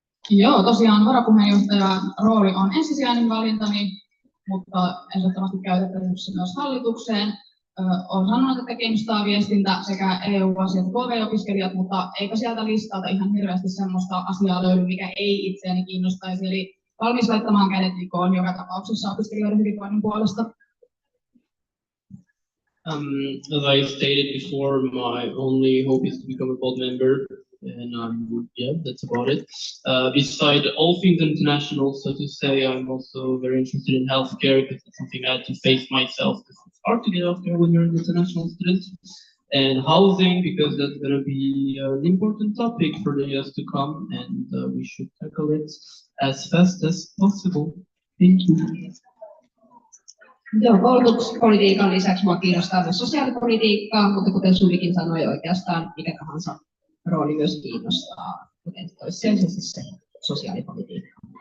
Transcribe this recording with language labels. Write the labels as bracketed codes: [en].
[fi] Joo, tosiaan varapuheenjohtajan rooli on ensisijainen valintani, mutta ehdottomasti käytettävissä myös hallitukseen. Olen sanonut, että kiinnostaa viestintä sekä EU-asiat ja KV-opiskelijat, mutta eipä sieltä listalta ihan hirveästi sellaista asiaa löydy, mikä ei itseäni kiinnostaisi. Eli valmis laittamaan kädet likoon joka tapauksessa opiskelijoiden hyvinvoinnin puolesta. [en] As I stated before, my only hope is to become a board member, and yeah, that's about it. Beside all things international, so to say, I'm also very interested in healthcare because it's something I had to face myself. It's hard to get healthcare when you're an international student, and housing because that's going to be an important topic for the years to come, and we should tackle it as fast as possible. Thank you. [fi] Joo, koulutuspolitiikan lisäksi minua kiinnostaa myös sosiaalipolitiikkaa, mutta kuten Suvikin sanoi, oikeastaan mikä tahansa rooli myös kiinnostaa, kuten toissijaisesti se sosiaalipolitiikka.